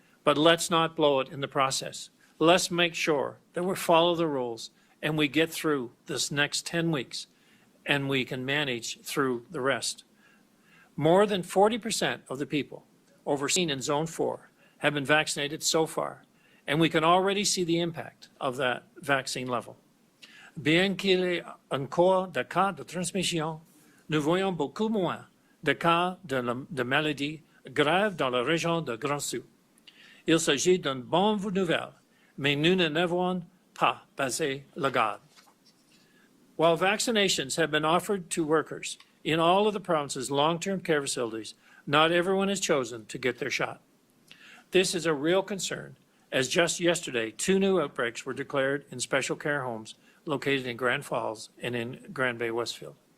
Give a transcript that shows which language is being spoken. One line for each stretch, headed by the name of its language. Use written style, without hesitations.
English: But let's not blow it in the process. Let's make sure that we follow the rules and we get through this next 10 weeks and we can manage through the rest. More than 40% of the people overseen in Zone 4 have been vaccinated so far, and we can already see the impact of that vaccine level.
French: Bien qu'il y ait encore des cas de transmission, nous voyons beaucoup moins de cas de maladies graves dans la région de Grand Sud. Il s'agit d'une bonne nouvelle, mais nous n'avons pas baissé la garde.
English: While vaccinations have been offered to workers in all of the province's long-term care facilities, not everyone has chosen to get their shot. This is a real concern, as just yesterday, 2 new outbreaks were declared in special care homes located in Grand Falls and in Grand Bay, Westfield.